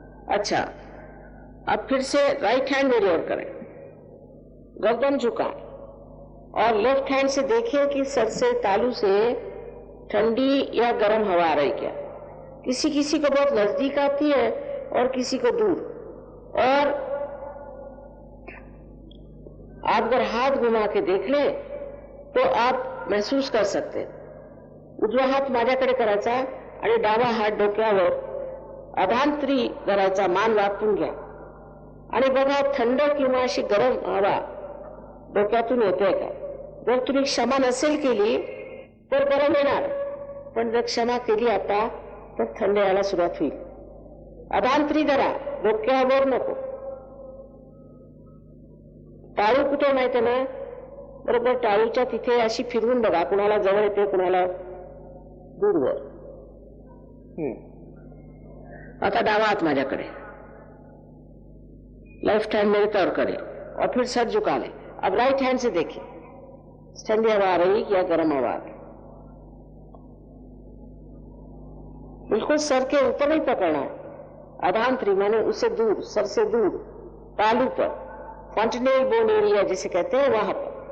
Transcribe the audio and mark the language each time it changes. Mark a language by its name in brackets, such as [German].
[Hindi] अच्छा, अब फिर से राइट हैंड मेरी ओर करें, गर्दन झुकाएं, और लेफ्ट हैंड से देखिए कि सर से, तालू से ठंडी या गर्म हवा आ रही क्या। किसी किसी को बहुत नजदीक आती है और किसी को दूर। और आप अगर हाथ घुमा के देख ले तो आप महसूस कर सकते। [Marathi] उजवा हात माझ्याकडे करायचा आणि डावा हात डोक्यावर अधांतरी करायचा, मान वाकून घ्या, आणि बघा थंड किंवा अशी गरम हवा डोक्यातून येते का। जर तुम्ही क्षमा नसेल केली तर गरम येणार, पण जर क्षमा केली आता तर थंड यायला सुरुवात होईल। अधांतरी धरा, डोक्यावर नको। टाळू कुठे माहिती ना, बरोबर टाळूच्या तिथे अशी फिरवून बघा, कुणाला जवळ येते कुणाला दूरवर। आता डावा हात माझ्याकडे, [Hindi] लेफ्ट हैंड मेरे तौर करे, और फिर सर झुका ले। अब राइट हैंड से देखिए ठंडी हवा आ रही या गर्म हवा आ रही। बिल्कुल सर के ऊपर नहीं पकड़ना है, अधांतरी माने उससे दूर, सर से दूर, तालू पर, फॉन्टेनेल बोन एरिया जिसे कहते हैं वहां पर।